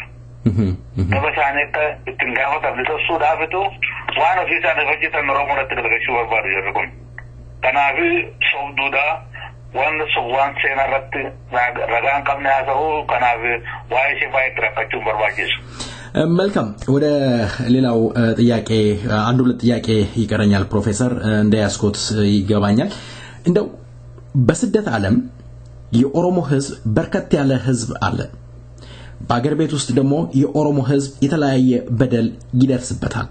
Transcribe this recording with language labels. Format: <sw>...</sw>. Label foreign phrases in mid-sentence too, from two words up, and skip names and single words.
<om>Daba isaanii akka ittiin gaafatamne tossuudhaafitu waan ofii isaanii hojjetan Oromoo irratti galagachuu barbaadu jarri kun. Kanaaf sobduudha waan seenaa irratti ragaan qabne haa ta'u kanaaf waa'ee ishee baay'ee rakkachuun barbaachisu.</om> <am>መልካም ወደ ሌላው ጥያቄ አንድ ሁለት ጥያቄ ይቀረኛል ፕሮፌሰር እንደያስኮት ይገባኛል እንደው በስደት ዓለም የኦሮሞ ህዝብ በርከት ያለ ህዝብ አለ በአገር ቤት ውስጥ ደግሞ የኦሮሞ ህዝብ የተለያየ በደል ይደርስበታል</am>